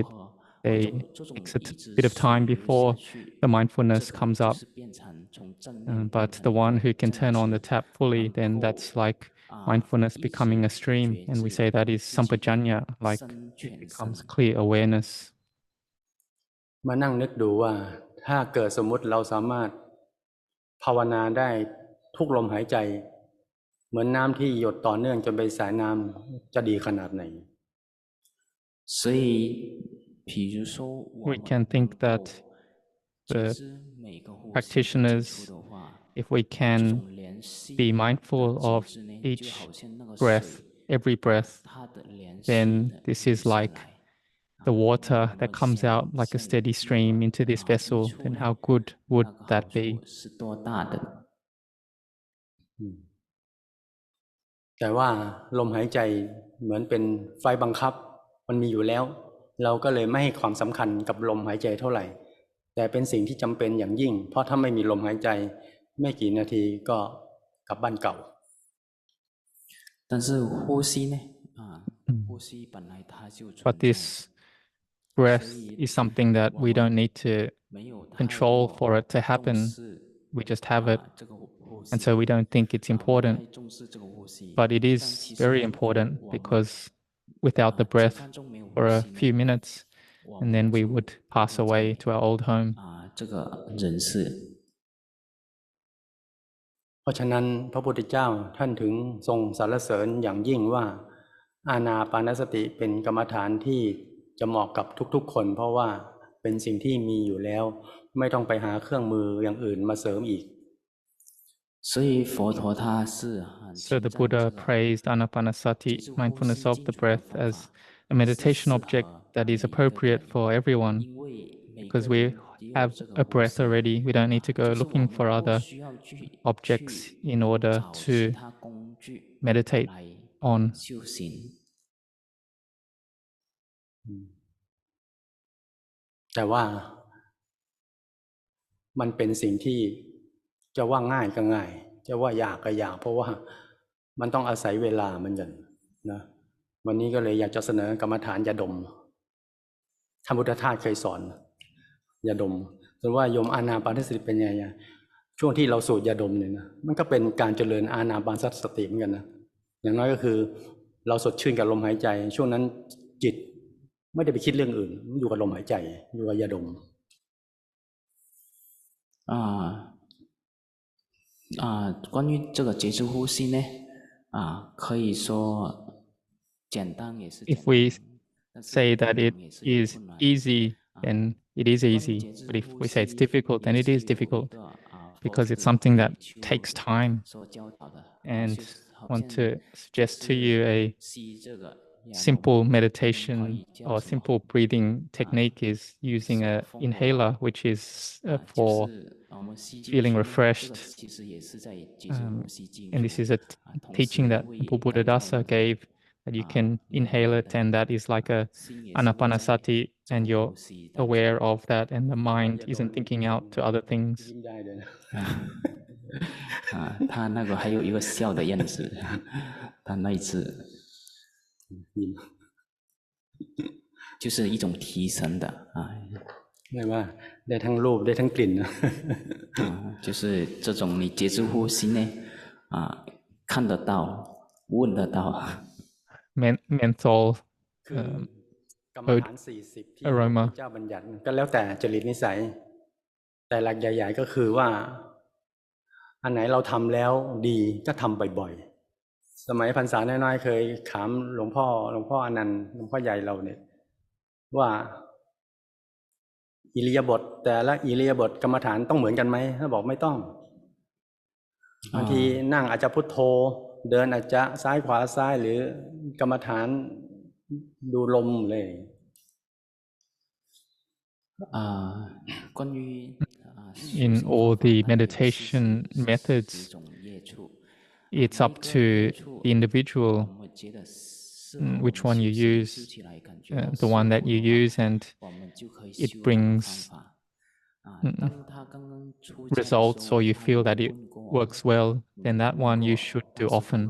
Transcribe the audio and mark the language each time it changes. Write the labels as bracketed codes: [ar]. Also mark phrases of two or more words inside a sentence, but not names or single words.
[en] They takes a bit of time before the mindfulness comes up. But the one who can turn on the tap fully, then that's like mindfulness becoming a stream. And we say that is sampajanya, like it becomes clear awareness. [th] มานั่งนึกดูว่าถ้าเกิดสมมุติเราสามารถภาวนาได้ทุกลมหายใจเหมือนน้ำที่หยดต่อเนื่องจนเป็นสายน้ำจะดีขนาดไหน [zh] 所以比如说 [en] We can think that the practitioners, if we can be mindful of each breath, every breath, then this is like the water that comes out like a steady stream into this vessel, then how good would that be? [th] แต่ว่าลมหายใจเหมือนเป็นไฟบังคับมันมีอยู่แล้วเราก็เลยไม่ให้ความสำคัญกับลมหายใจเท่าไหร่แต่เป็นสิ่งที่จำเป็นอย่างยิ่งเพราะถ้าไม่มีลมหายใจไม่กี่นาทีก็กลับบ้านเก่า [zh] 但是呼吸呢呼吸本来它就 [en] But this breath is something that we don't need to control for it to happen. We just have it. And so we don't think it's important. But it is very important because without the breath for a few minutes, and then we would pass away to our old home. [th] ราะฉะนั้นพระพุทธเจ้าท่านถึงทรงสรรเสริญอย่างยิ่งว่าอานาปานสติเป็นกรรมฐานที่จะเหมาะกับทุกๆคนเพราะว่าเป็นสิ่งที่มีอยู่แล้วไม่ต้องไปหาเครื่องมืออย่างอื่นมาเสริมอีก [zh] 所以佛陀他是 [en] So the Buddha praised Anapanasati, mindfulness of the breath, as a meditation object that is appropriate for everyone. Because we have a breath already, we don't need to go looking for other objects in order to meditate on. [th] แต่ว่ามันเป็นสิ่งที่จะว่าง่ายก็ง่ายจะว่ายากก็ยากเพราะว่ามันต้องอาศัยเวลา เหมือนกันนะวันนี้ก็เลยอยากจะเสนอกรรมฐานยาดมท่านพุทธทาสเคยสอนยาดมแต่ว่าโยมอานาปานสติเป็นไงช่วงที่เราสูดยาดมเนี่ยนะมันก็เป็นการเจริญอานาปานสติเหมือนกันนะอย่างน้อยก็คือเราสดชื่นกับลมหายใจช่วงนั้นจิตไม่ได้ไปคิดเรื่องอื่นอยู่กับลมหายใจอยู่กับยาดม [zh] 关于这个节制呼吸呢，可以说简单也是简单。 [en] If we say that it is easy, then it is easy. But if we say it's difficult, then it is difficult because it's something that takes time. And I want to suggest to you a simple meditation or simple breathing technique is using an inhaler, which is for feeling refreshed. And this is a teaching that Buddhadasa gave, that you can inhale it, and that is like a anapanasati, and you're aware of that, and the mind isn't thinking out to other things. [zh] 他那个还有一个笑的样子，他那一次就是一种提神的 [th] ไม่ว่าได้ทั้งรูปได้ทั้งกลิ่น [zh] 就是这种你节制呼吸呢看得到闻得到 [en] mental [th] กรรมฐาน40ที่พระพุทธเจ้าบัญญัติก็แล้วแต่จริตนิสัยแต่หลักใหญ่ๆก็คือว่าอันไหนเราทำแล้วดีก็ทำบ่อยๆสมัยพรรษาน้อยๆเคยถามหลวงพ่ออนันต์หลวงพ่อใหญ่เราเนี่ยว่า อิริยาบถแต่ละอิริยาบถกรรมฐานต้องเหมือนกันไหมถ้าบอกไม่ต้องบางทีนั่งอาจจะพุทโธเดินอาจจะซ้ายขวาซ้ายหรือกรรมฐานดูลมเลย [en] In all the meditation methods, it's up to the individual which one you use, the one that you use, and it brings results, or you feel that it works well, then that one you should do often.